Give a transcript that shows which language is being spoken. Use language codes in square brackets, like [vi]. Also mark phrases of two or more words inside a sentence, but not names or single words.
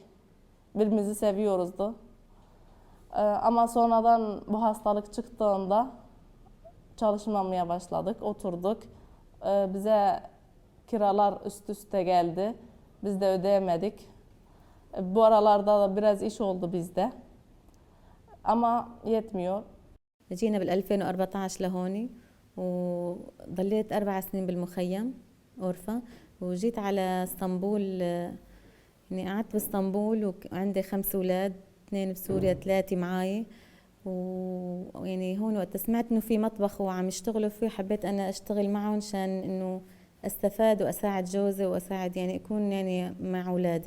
[tr] Birbirimizi seviyoruzdu. Ama sonradan bu hastalık çıktığında çalışmamaya başladık, oturduk. Bize kiralar üst üste geldi. Biz de ödeyemedik. Bu aralarda da biraz iş oldu bizde. Ama yetmiyor. [ar] جينا بال 2014 لهوني وضليت 4 سنين بالمخيم غرفة وجيت على اسطنبول يعني قعدت باسطنبول وعندي 5 أولاد 2 بسوريا 3 معاي ويعني هون وقت سمعت انه في مطبخ وعم يشتغلوا فيه حبيت انا اشتغل معهم عشان انه استفاد واساعد جوزي واساعد يعني اكون يعني مع اولادي.